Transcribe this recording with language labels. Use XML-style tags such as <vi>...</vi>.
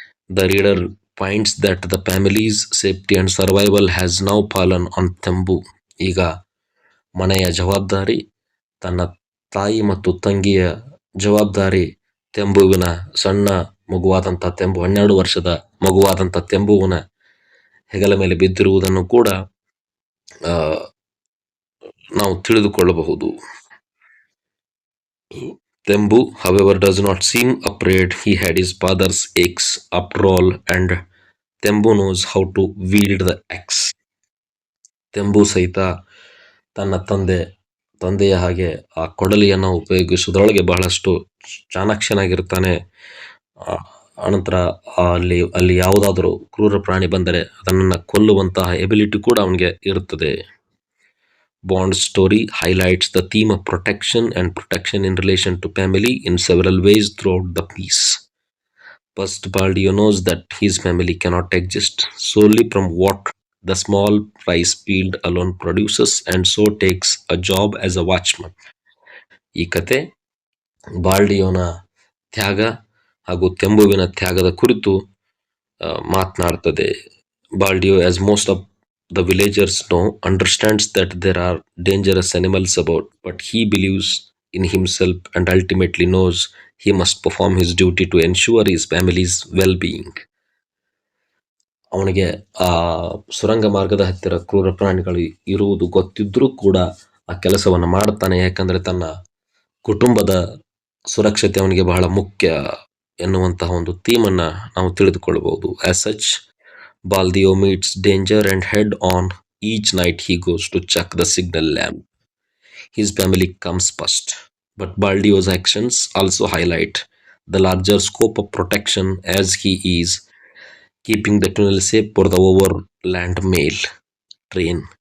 <en>The reader finds that the family's safety and survival has now fallen on Tembu.</en> <kn>ಈಗ ಮನೆಯ ಜವಾಬ್ದಾರಿ, ತನ್ನ ತಾಯಿ ಮತ್ತು ತಂಗಿಯ ಜವಾಬ್ದಾರಿ ತೆಂಬುವಿನ ಸಣ್ಣ ಮಗುವಾದಂಥ 12 ವರ್ಷದ ಮಗುವಾದಂಥ ತೆಂಬುವಿನ ಹೆಗಲ ಮೇಲೆ ಬಿದ್ದಿರುವುದನ್ನು ಕೂಡ ನಾವು ತಿಳಿದುಕೊಳ್ಳಬಹುದು.</kn> <en>Tembu, however, does not seem afraid. He had his father's axe after all, and Tembu knows how to wield the axe.</en> <kn>ತೆಂಬು ಸಹಿತ ತನ್ನ ತಂದೆಯ ಹಾಗೆ ಆ ಕೊಡಲಿಯನ್ನು ಉಪಯೋಗಿಸುವುದರೊಳಗೆ ಬಹಳಷ್ಟು ಚಾಣಾಕ್ಷನಾಗಿರ್ತಾನೆ. ಅನಂತರ ಅಲ್ಲಿ ಯಾವುದಾದರೂ ಕ್ರೂರ ಪ್ರಾಣಿ ಬಂದರೆ ಅದನ್ನು ಕೊಲ್ಲುವಂತಹ ಎಬಿಲಿಟಿ ಕೂಡ ಅವನಿಗೆ ಇರುತ್ತದೆ.</kn> <en>Bond's story highlights the theme of protection in relation to family in several ways throughout the piece. First, Baldio knows that his family cannot exist solely from what the small rice field alone produces, and so takes a job as a watchman.</en> <kn>ಈ ಕತೆ ಬಾಲ್ಡಿಯೋನ ತ್ಯಾಗ ಹಾಗೂ ತೆಂಬುವಿನ ತ್ಯಾಗದ ಕುರಿತು ಮಾತನಾಡ್ತದೆ.</kn> <en>Baldio, as most of the villagers know, understands that there are dangerous animals about, but he believes in himself and ultimately knows he must perform his duty to ensure his family's well-being.</en> <kn>ಅವನಿಗೆ ಆ ಸುರಂಗ ಮಾರ್ಗದ ಹತ್ತಿರ ಕ್ರೂರ ಪ್ರಾಣಿಗಳು ಇರುವುದು ಗೊತ್ತಿದ್ರೂ ಕೂಡ ಆ ಕೆಲಸವನ್ನು ಮಾಡ್ತಾನೆ. ಯಾಕಂದ್ರೆ ತನ್ನ ಕುಟುಂಬದ ಸುರಕ್ಷತೆ ಅವನಿಗೆ ಬಹಳ ಮುಖ್ಯ ಎನ್ನುವಂತಹ ಒಂದು ಥೀಮನ್ನ ನಾವು ತಿಳಿದುಕೊಳ್ಳಬಹುದು.</kn> <en>As such, Baldio meets danger and head on. Each night he goes to check the signal lamp. His family comes first. But Baldio's actions also highlight the larger scope of protection, as he is keeping the tunnel safe for the overland mail train.</en>